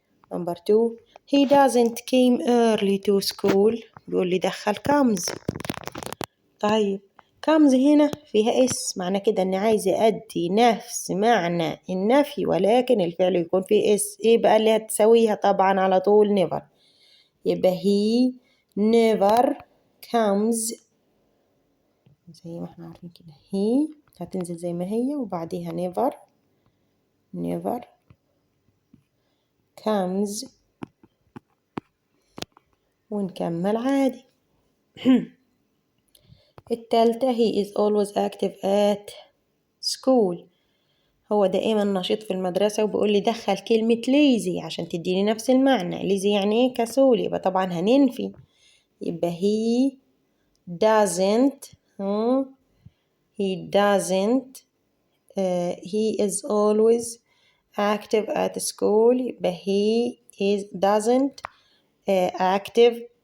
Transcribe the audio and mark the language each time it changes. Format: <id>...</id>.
<en>Number 2 he doesn't came early to school.</en> <ar>بيقول لي دخل comes. طيب comes هنا فيها اس، معنى كده اني عايزة ادي نفس معنى النفي ولكن الفعل يكون فيه اس. ايه بقى اللي هتسويها؟ طبعا على طول never. يبقى</ar> <en>he never comes</en> <ar>زي ما احنا عارفين كده. he هتنزل زي ما هي وبعديها</ar> <en>never comes</en> <ar>ونكمل عادي. التالتة</ar> <en>he is always active at school.</en> <ar>هو دائما نشيط في المدرسة وبيقول لي دخل كلمة lazy عشان تديني نفس المعنى. lazy يعني ايه؟ كسول. يبقى طبعا هننفي.</ar> <en>يبقى he doesn't he is always active at school. يبقى he doesn't active.</en>